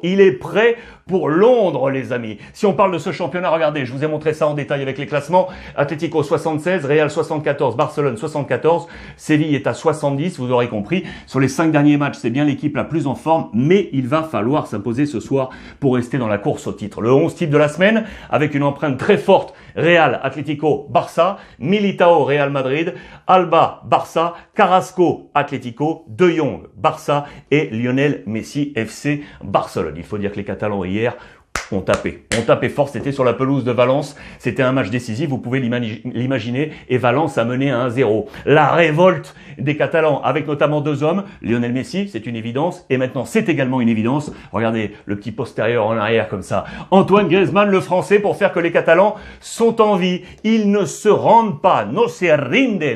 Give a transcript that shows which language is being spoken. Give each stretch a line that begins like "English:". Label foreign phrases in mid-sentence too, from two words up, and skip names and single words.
French: Il est prêt pour Londres, les amis. Si on parle de ce championnat, regardez, je vous ai montré ça en détail avec les classements. Atlético 76, Real 74, Barcelone 74, Séville est à 70, vous aurez compris. Sur les 5 derniers matchs, c'est bien l'équipe la plus en forme, mais il va falloir s'imposer ce soir pour rester dans la course au titre. Le 11 type de la semaine, avec une empreinte très forte, Real, Atlético, Barça, Militao, Real Madrid, Alba, Barça, Carrasco, Atlético, De Jong, Barça et Lionel Messi, FC Barcelone. Il faut dire que les Catalans hier, On tapait fort, c'était sur la pelouse de Valence, c'était un match décisif, vous pouvez l'imaginer, et Valence a mené à 1-0. La révolte des Catalans, avec notamment 2 hommes, Lionel Messi, c'est une évidence, et maintenant c'est également une évidence, regardez le petit postérieur en arrière comme ça, Antoine Griezmann, le français, pour faire que les Catalans sont en vie, ils ne se rendent pas,
Spanish: no se rinden.